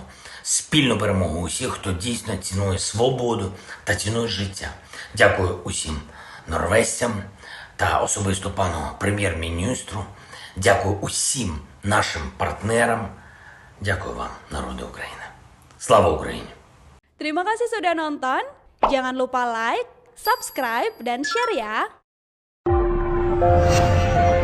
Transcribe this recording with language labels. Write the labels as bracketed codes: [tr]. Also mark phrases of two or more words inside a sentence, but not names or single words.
[uk] Спільну перемогу усіх, хто дійсно цінує свободу та цінує життя. Дякую усім норвезцям та особисто пану прем'єр-міністру. Дякую усім нашим партнерам. Дякую вам, народи України. Слава Україні! [id] Terima kasih sudah nonton. Jangan lupa like, subscribe, dan share ya.